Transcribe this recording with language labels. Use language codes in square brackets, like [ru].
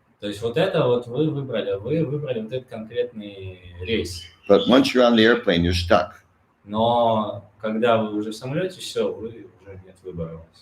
[ru] То есть вот это вот вы выбрали вот этот конкретный рейс. [en] But once you're on the airplane, you're stuck. [ru] Но когда вы уже в самолете, все, вы уже нет выбора у вас.